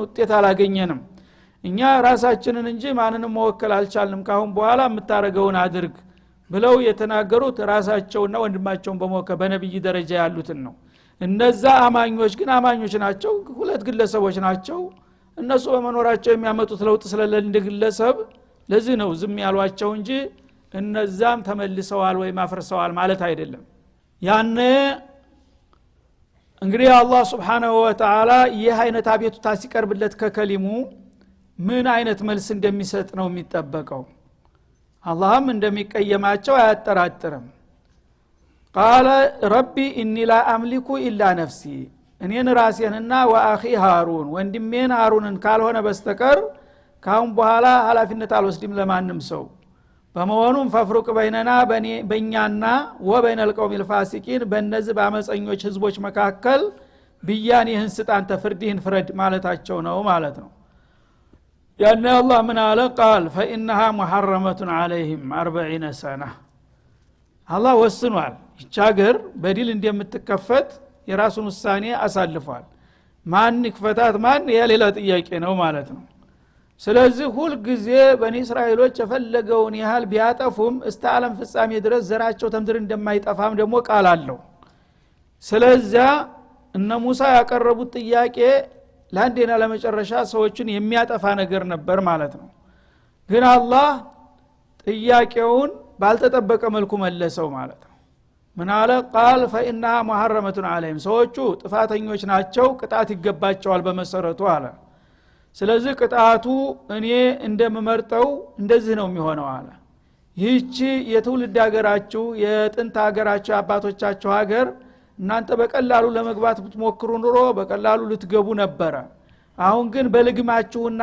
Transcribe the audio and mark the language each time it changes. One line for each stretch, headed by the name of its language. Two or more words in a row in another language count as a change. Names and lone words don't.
Amharic: ውጤት አላገኘንም እኛ ራሳችንን እንጂ ማንንም መወከል አልቻልንም ካሁን በኋላ የምታረገውን አድርግ ብለው የተናገሩት ራሳቸውና ወንድማቸውን በመወከል በነብይ ደረጃ ያሉትን ነው እነዛ አማኞች ግን አማኞች ናቸው ሁለት ግለሰቦች ናቸው እነሱ በመኖራቸው የሚያመጡት ለውጥ ስለሌለ እንደ ግለሰብ ለዚህ ነው ዝም ያሏቸው እንጂ እነዛም ተመልሰዋል ወይ ማፍርሰዋል ማለት አይደለም ያኔ እንግዲህ አላህ
Arabic: سبحانه وتعالى
Amharic: ይህ አይነት አቤቱታ ሲቀርብለት ከከሊሙ ምን አይነት መልስ እንደሚሰጥ ነው የሚጠበቀው አላህም እንደሚቀየማቸው አያጠራጥርም
Arabic: قال ربي اني لا املك الا نفسي
Amharic: እኔን ራሴንና
Arabic: وأخي هارون
Amharic: ወንድሜን ሃሩንን ካልሆነ በስተቀር ካሁን በኋላ ኃላፊነት አልወስድም ለማንም ሰው በመሆኑም
Arabic: فافرق بيننا
Amharic: በእኛና
Arabic: وبين القوم الفاسقين
Amharic: በእነዚህ በአመፀኞች ህዝቦች መካከል ብያኔህን ስጣን ተፍርድህን ፍረድ ማለታቸው ነው ማለት ነው ያነ አላህ ምን አለ ቃል
Arabic: فإنها محرمة عليهم 40 سنة
Amharic: አላህ ወስኗል ይህች ሀገር በዲል እንደምትከፈት የራሱን ውሳኔ አሳልፏል ማን ይክፈታት ማን የሌላ ጥያቄ ነው ማለት ነው ስለዚህ ሁሉ ጊዜ በኒ እስራኤሎች የፈለገውን ያህል ቢያጠፉም እስከ ዓለም ፍጻሜ ድረስ ዘራቸው ተምድር እንደማይጠፋም ደግሞ ቃል አለው ስለዚህ እነ ሙሳ ያቀረቡት ጥያቄ ለአንዴና ለመጨረሻ ሰዎችን የሚያጠፋ ነገር ነበር ማለት ነው ግን አላህ ጥያቄውን ባልተጠበቀ መልኩ መለሰው ማለት ነው ምን አለ ቃል
Arabic: فإنها محرمة عليهم
Amharic: ሰዎቹ ጥፋተኞች ናቸው ቅጣት ይገባቸዋል በመሰረቱ አለ ስለዚህ ቅጣቱ እኔ እንደምመርጠው እንደዚህ ነው የሚሆነው አለ ይህች የትውልድ ሀገራችሁ የጥንት ሀገራችሁ አባቶቻችሁ ሀገር እናንተ በቀላሉ ለመግባት ብትሞክሩ ኑሮ በቀላሉ ልትገቡ ነበር አሁን ግን በልግማችሁና